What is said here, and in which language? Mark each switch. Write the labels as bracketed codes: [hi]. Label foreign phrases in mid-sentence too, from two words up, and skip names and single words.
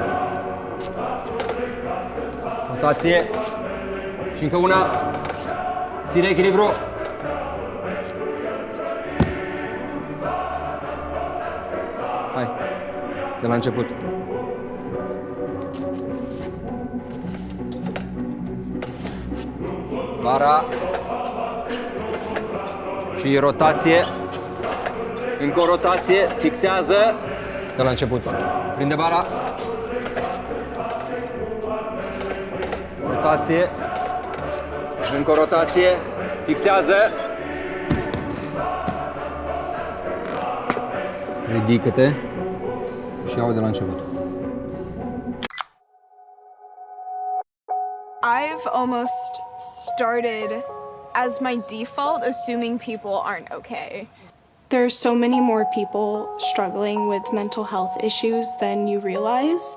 [ro] Rotație. Și încă una. Ține echilibru. Hai. De la început. Bara. Și rotație. Încă o rotație. Fixează. De la început. Prinde bara. Rotație. Încă o rotație. Fixează. Ridică-te și ia-o de la început. [en] I've almost started as my default assuming people aren't okay. There are so many more people struggling with mental health issues than you realize.